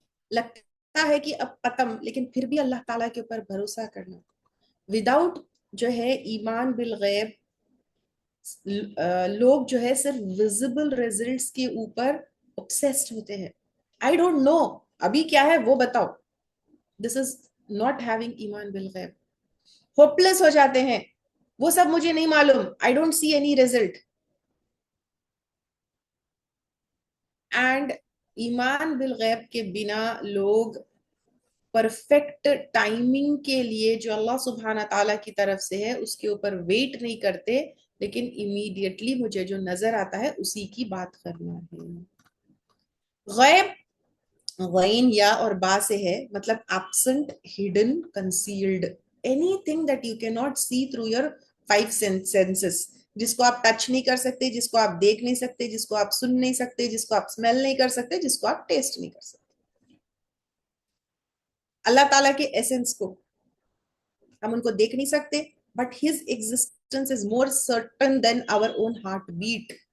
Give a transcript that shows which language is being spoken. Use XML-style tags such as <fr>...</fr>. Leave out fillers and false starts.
<ur>لگتا ہے کہ اب ختم، لیکن پھر بھی اللہ تعالیٰ کے اوپر بھروسہ کرنا. وداؤٹ جو ہے ایمان بالغیب، لوگ جو ہے صرف ویزیبل ریزلٹس کے اوپر obsessed ہوتے ہیں.</ur> <en>I don't know</en> <ur>ابھی کیا ہے وہ بتاؤ.</ur> <en>This is not having ایمان بالغیب.</en> <ur>ہوپلیس ہو جاتے ہیں، وہ سب مجھے نہیں معلوم،</ur> <en>I don't see any result.</en> <ur>And ایمان بالغیب کے بنا لوگ پرفیکٹ ٹائمنگ کے لیے جو اللہ سبحانہ تعالیٰ کی طرف سے ہے اس کے اوپر ویٹ نہیں کرتے، لیکن امیڈیٹلی مجھے جو نظر آتا ہے اسی کی بات کرنا ہے. غیب غین یا اور با سے ہے، مطلب</ur> <en>absent, hidden, concealed, anything that you cannot see through your five senses.</en> <ur>جس کو آپ ٹچ نہیں کر سکتے، جس کو آپ دیکھ نہیں سکتے، جس کو آپ سن نہیں سکتے، جس کو آپ اسمیل نہیں کر سکتے، جس کو آپ ٹیسٹ نہیں کر سکتے. اللہ تعالیٰ کے ایسنس کو ہم ان کو دیکھ نہیں سکتے،</ur> <en>But his existence is more certain than our own heartbeat.</en>